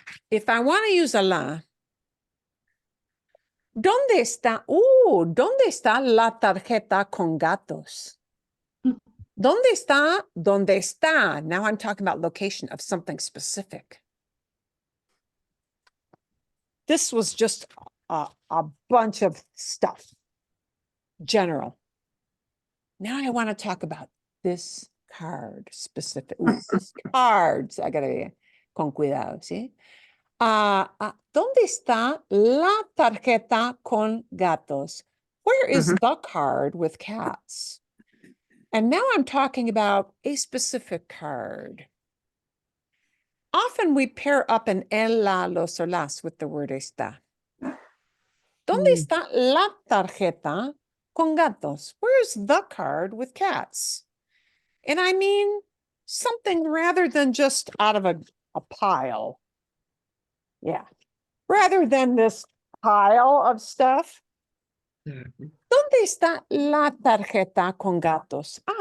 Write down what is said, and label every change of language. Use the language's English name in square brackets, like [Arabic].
[English] If I want to use a la, [Spanish] ¿dónde está la tarjeta con gatos? ¿Dónde está? ¿Dónde está? [English] Now I'm talking about location of something specific. This was just a bunch of stuff, general. Now I want to talk about this card specific. This cards, I gotta be [Spanish] con cuidado, ¿sí? ¿Dónde está la tarjeta con gatos? [English] Where is the card with cats? And now I'm talking about a specific card. Often we pair up an el, la, los, or las with the word está. [Spanish] ¿Dónde está la tarjeta con gatos? [English] Where's the card with cats? And I mean something rather than just out of a pile. Yeah. Rather than this pile of stuff. [Spanish] ¿Dónde está la tarjeta con gatos?